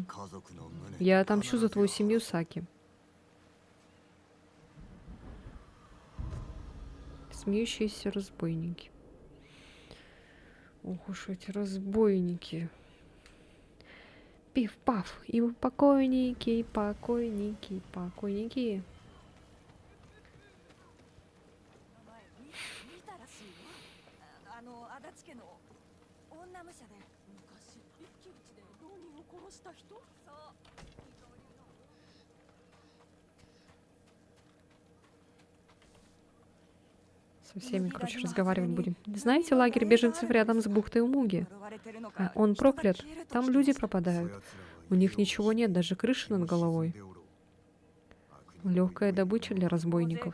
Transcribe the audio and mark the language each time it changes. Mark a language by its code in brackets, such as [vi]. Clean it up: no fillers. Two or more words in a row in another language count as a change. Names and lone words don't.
[ru] Я отомщу за твою семью, Саки. смеющиеся разбойники. Ох уж эти разбойники. Пиф-паф, и покойники, и покойники, и покойники. [ja] 見たらしいよ。足立家の女武者で昔一騎打ちで浪人を殺した人。そう二刀流の [ru] Со всеми, короче, разговаривать будем. Знаете, лагерь беженцев рядом с бухтой Умуги? Он проклят. Там люди пропадают. У них ничего нет, даже крыши над головой. Легкая добыча для разбойников.